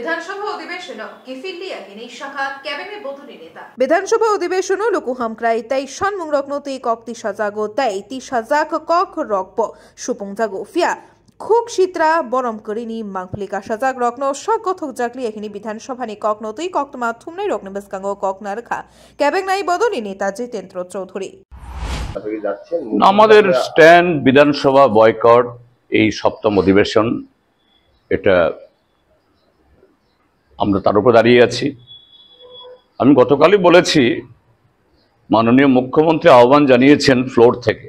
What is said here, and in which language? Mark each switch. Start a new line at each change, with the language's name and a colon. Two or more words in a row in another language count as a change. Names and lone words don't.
Kok Borok: विधानसभा अधिवेशन शाखा कैबिनेट बोधनी नेता विधानसभा अधिवेशन लुकुहामक्राई तै शानमुं रत्न तै कक तिसाजागो तै तिसाजाक कक रक्प सुपुंजागो फिया खुक शित्रा बरम करिनी मांगफलिका साजाक रत्न सकथक जाकली एखिनी विधानसभानि कक नतै कक्तमा थुमनाय रत्न बेसकांगो कक नारखा कैबिनेट बोधनी नेता जितेंद्र चौधरी
Bangla: আমাদের স্ট্যান্ড বিধানসভা বয়কট এই সপ্তম অধিবেশন এটা আমরা তার উপর দাঁড়িয়ে আছি। আমি গতকালই বলেছি মাননীয় মুখ্যমন্ত্রী আহ্বান জানিয়েছেন ফ্লোর থেকে।